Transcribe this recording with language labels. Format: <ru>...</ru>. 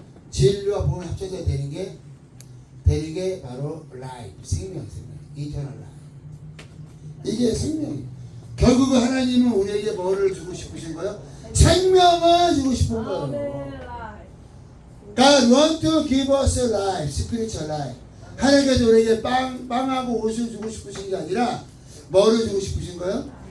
<ko>진리와 복음이 합쳐져서 되는 게 바로 라이프, 생명, 이터널 라이프. 이게 생명이에요. 결국은 하나님은 우리에게 뭐를 주고 싶으신 거예요? 생명을 주고 싶은 거예요.</ko> <en>God want to give us a life, spiritual life.</en> <ko>하나님께서 우리에게 빵하고 옷을 주고 싶으신 게 아니라 뭐를 주고 싶으신 거예요?</ko>